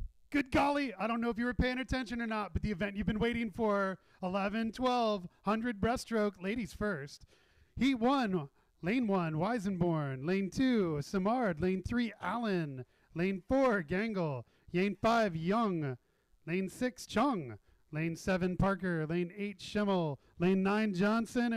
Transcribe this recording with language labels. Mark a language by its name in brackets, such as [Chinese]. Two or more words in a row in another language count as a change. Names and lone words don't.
[English] Good golly, I don't know if you were paying attention or not, but the event you've been waiting for, 11, 12, 100 breaststroke, ladies first. Heat 1, Lane 1, Weisenborn. Lane 2, Simard. Lane 3, Allen. Lane 4, Gangle. Lane 5, Young. Lane 6, Chung. Lane 7, Parker. Lane 8, Schimmel. Lane 9, Johnson.